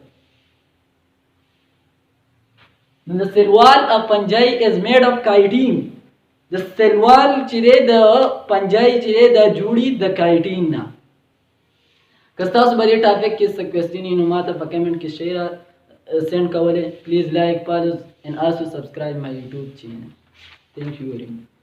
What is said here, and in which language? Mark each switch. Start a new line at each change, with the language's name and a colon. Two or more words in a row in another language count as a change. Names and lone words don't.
Pashto: نو د
English: cell wall fungi is made of chitin.
Pashto: د سیلوال چې دی د پنجای چې دی دا جوړي د کایټین نه. که تاسو به دې ټاپک کې څه کوېسچن وي نو ما ته په کمنټ کې
English: share send
Pashto: کولی.
English: please like follow and also subscribe my YouTube channel. Thank you very much.